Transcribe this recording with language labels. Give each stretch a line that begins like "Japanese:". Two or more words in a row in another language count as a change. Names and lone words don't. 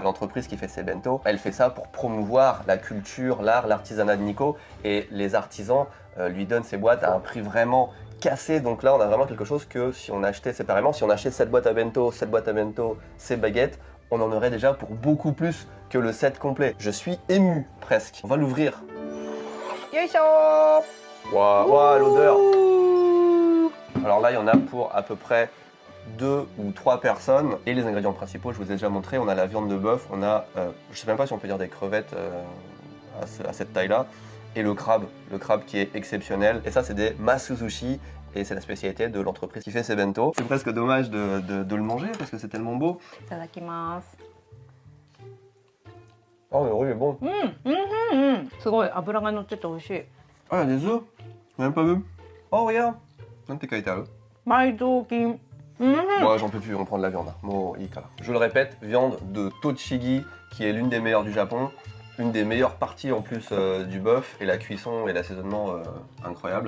French: L'entreprise qui fait ces bento, elle fait ça pour promouvoir la culture, l'art, l'artisanat de Nikko, et les artisans lui donnent ces boîtes à un prix vraiment cassé. Donc là, on a vraiment quelque chose que si on achetait séparément, si on achetait cette boîte à bento, ces baguettes, on en aurait déjà pour beaucoup plus que le set complet. Je suis ému presque. On va l'ouvrir.
Japanese: よいしょー。
French: Waouh, l'odeur. Alors là, il y en a pour à peu près 2 ou 3 personnes. Et les ingrédients principaux, je vous ai déjà montré. On a la viande de bœuf, on a, je sais même pas si on peut dire des crevettes à cette taille-là. Et le crabe qui est exceptionnel. Et ça, c'est des masuzushi. Et c'est la spécialité de l'entreprise qui fait ces bento. C'est presque dommage de le manger parce que c'est tellement beau.
Japanese: いただきます。
French: Oh, le riz est bon.
Japanese: すごい脂が乗ってて美味しい。
French: Ah, il y a des œufs. J'ai même pas vu. Oh, regarde. Non, t'es qualité à eux.
Japanese: 埋蔵金。
French: Moi, j'en peux plus, on prend de la viande. Je le répète, viande de Tochigi, qui est l'une des meilleures du Japon. Une des meilleures parties en plus du bœuf, et la cuisson et l'assaisonnement incroyable.